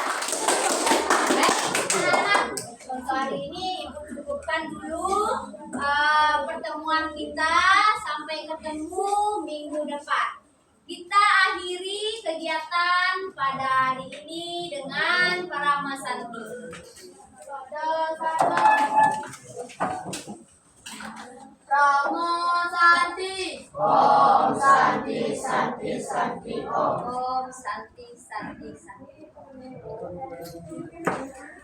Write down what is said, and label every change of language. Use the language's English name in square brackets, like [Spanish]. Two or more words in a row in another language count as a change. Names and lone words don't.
[Indonesian] Baik, anak-anak, untuk hari ini Ibu cukupkan dulu pertemuan kita. Sampai ketemu minggu depan. Kita akhiri kegiatan pada hari ini dengan Parama Santi. [Sanskrit] Ramo Santi. Om Santi Santi Santi Om. Om Santi Santi Santi.